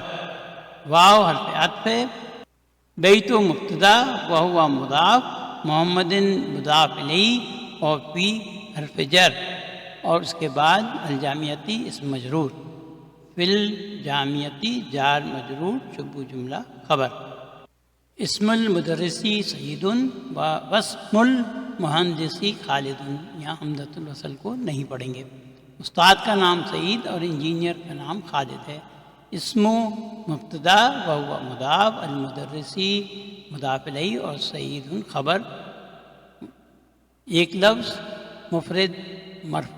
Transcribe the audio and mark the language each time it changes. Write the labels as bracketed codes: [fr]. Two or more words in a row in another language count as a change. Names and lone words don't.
[ur] واو حرف عطف ہے، بیت مبتدا وہو مضاف، محمد مضاف الیہ اور فی حرف جر اور اس کے بعد الجامعتی اسم مجرور، [ar] فی الجامعتی [ur] جار مجرور شبہ جملہ خبر۔ [ar] اسم المدرسی سعید و واسم المہندسی خالد. [ur] یہاں حمزۃ الوصل کو نہیں پڑھیں گے. استاد کا نام سعید اور انجینئر کا نام خالد ہے. اسم مبتدا وہو مضاف، المدرسی مضاف الیہ اور سعید خبر، ایک لفظ مفرد مرفوع.